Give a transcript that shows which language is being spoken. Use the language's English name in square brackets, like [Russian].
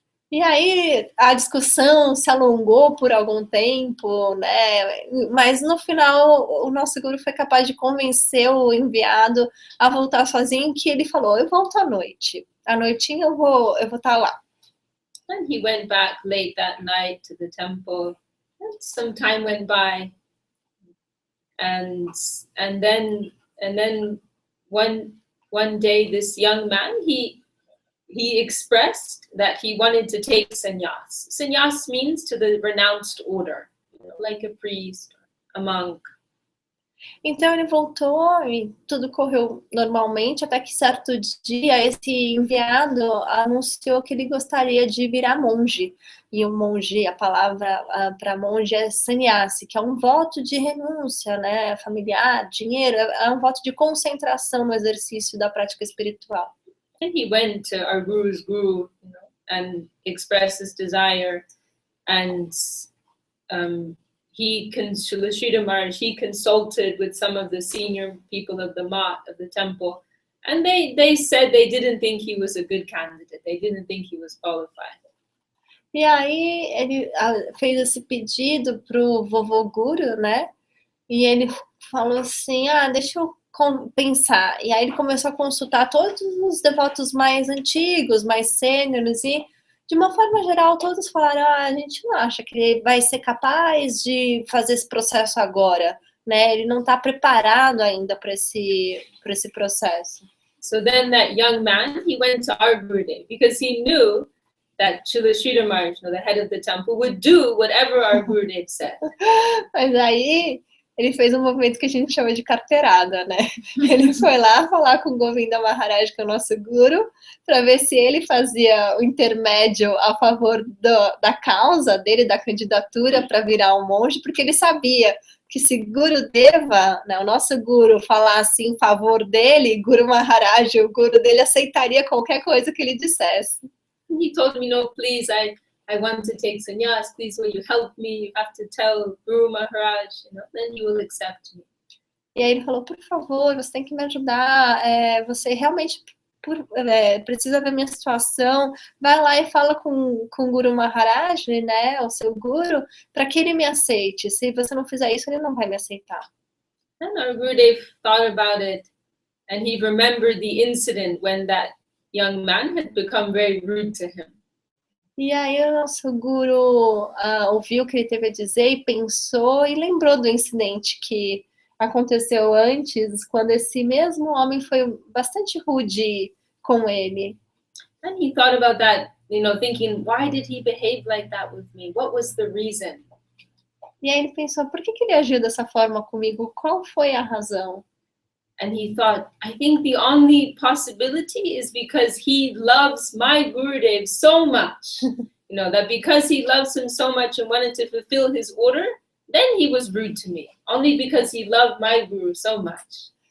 [Portuguese] E aí a discussão se alongou por algum tempo, né? Mas no final o nosso guru foi capaz de convencer o enviado a voltar sozinho, que ele falou, eu volto à noite. À noitinha eu vou estar lá. [English] And he went back late that night to the temple. And some time went by, and then one day this young man he expressed that he wanted to take sannyas. Sannyas means to the renounced order, you know, like a priest, a monk. [Portuguese] Então ele voltou e tudo correu normalmente, até que certo dia esse enviado anunciou que ele gostaria de virar monge. E o monge, a palavra para monge é sannyasi, que é um voto de renúncia, né, familiar, dinheiro, é um voto de concentração no exercício da prática espiritual. [English] And he went to our guru's guru, you know, and expressed his desire, and Srila Sridhar Maharaj, he consulted with some of the senior people of the Math, of the temple, and they said they didn't think he was a good candidate. They didn't think he was qualified. [Portuguese] E aí ele fez esse pedido pro vovô guru, né? E ele falou assim, deixa eu pensar. E aí ele começou a consultar todos os devotos mais antigos, mais sêniores, e de uma forma geral todos falaram, a gente não acha que ele vai ser capaz de fazer esse processo agora, né? Ele não está preparado ainda para esse processo. [English] So then that young man, he went to our Gurudev, because he knew that Srila Sridhar Maharaj, the head of the temple, would do whatever our Gurudev said. [Portuguese] Mas aí ele fez um movimento que a gente chama de carteirada, né? Ele foi lá falar com o Govinda Maharaj, que é o nosso guru, para ver se ele fazia o intermédio a favor da causa dele, da candidatura para virar um monge, porque ele sabia que se Guru Deva, né, o nosso guru, falasse em favor dele, Guru Maharaj, o guru dele aceitaria qualquer coisa que ele dissesse. [English] He told me, no, please, I want to take sannyas. Please, will you help me? You have to tell Guru Maharaj, then he will accept me. [Portuguese] E aí ele falou, por favor, você tem que me ajudar, você realmente precisa ver minha situação, vai lá e fala com o Guru Maharaj, né, o seu guru, para que ele me aceite. Se você não fizer isso, ele não vai me aceitar. [English] And our Gurudev thought about it, and he remembered the incident when that young man had become very rude to him. [Portuguese] E aí o nosso guru ouviu o que ele teve a dizer e pensou e lembrou do incidente que aconteceu antes, quando esse mesmo homem foi bastante rude com ele. [English] And he thought about that, thinking, why did he behave like that with me? What was the reason? [Portuguese] E aí ele pensou, por que ele agiu dessa forma comigo? Qual foi a razão? [English] And he thought, I think the only possibility is because he loves my Gurudev so much. That because he loves him so much and wanted to fulfill his order, then he was rude to me. Only because he loved my Guru so much.